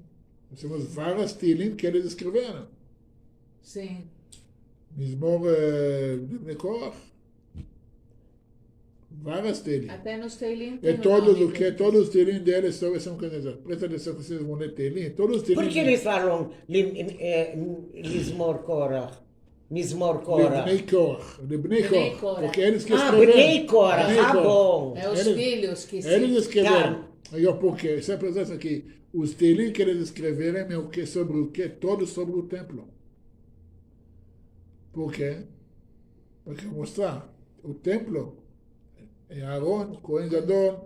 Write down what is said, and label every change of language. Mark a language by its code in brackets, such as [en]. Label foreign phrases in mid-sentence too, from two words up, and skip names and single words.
[pt] Nós temos várias Teilim que eles escreveram. sim. Mizmor de Korach. Várias Teilim. Até nos Teilim É tem o todos nome o que? Todos os Teilim deles são candidatos. Presta atenção que vocês vão ler Teilim. Todos os Teilim. Por que eles falam Lismor Korach? Mismor Korach. Bnei Korach. De Bnei Bnei Korach. Korach. Porque eles que Ah, escreveram. Bnei Korach. Bnei Ah, Korach. bom. É os Eles- filhos que Eles escreveram. Tá. Aí, ó, por quê? Isso é a presença aqui. Os Teilim que eles escreveram é o que? Sobre o quê? Todos sobre o templo. Por quê? Porque mostrar. O templo é Aaron, [he] כהן גדול.